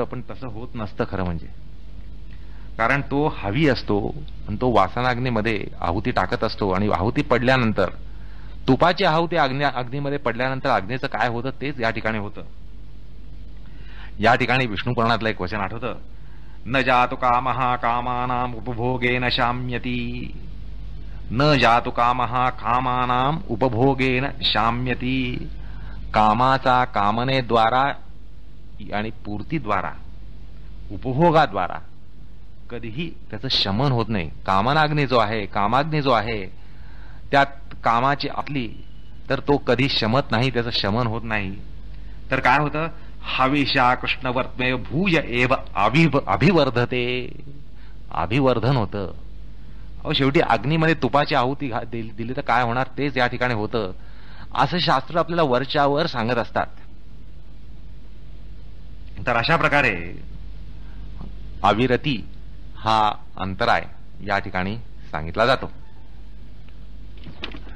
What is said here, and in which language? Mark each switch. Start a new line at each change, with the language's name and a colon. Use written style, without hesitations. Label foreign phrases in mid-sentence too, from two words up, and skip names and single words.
Marathi: पण तसं होत नसतं खरं म्हणजे. कारण तो हवी असतो आणि तो वासनाग्नीमध्ये आहुती टाकत असतो. आणि आहुती पडल्यानंतर, तुपाची आहुती अग्नीमध्ये पडल्यानंतर अग्नीचं काय होतं तेच या ठिकाणी होतं. या ठिकाणी विष्णू पुराणातलं एक वचन आठवतं,
Sanskrit: न जातु कामः कामानां उपभोगेन शाम्यती, न जातु कामः कामानां उपभोगेन शाम्यती.
Marathi: कामाचा कामनेद्वारा आणि पूर्तीद्वारा, उपभोगाद्वारा कधीही त्याचं शमन होत नाही. कामनाग्नी जो आहे, कामाग्नी जो आहे, त्यात कामाची आपली, तर तो कधी शमत नाही, त्याचं शमन होत नाही. तर काय होतं,
Sanskrit: हविषा कृष्णवर्त्मे भूय एव अभिवर्धते,
Marathi: अभिवर्धन होतं. अहो शेवटी अग्नीमध्ये तुपाची आहुती दिली तर काय होणार तेच या ठिकाणी होतं, असं शास्त्र आपल्याला वरच्यावर सांगत असतात. तर अशा प्रकारे अविरती हा अंतराय या ठिकाणी सांगितला जातो.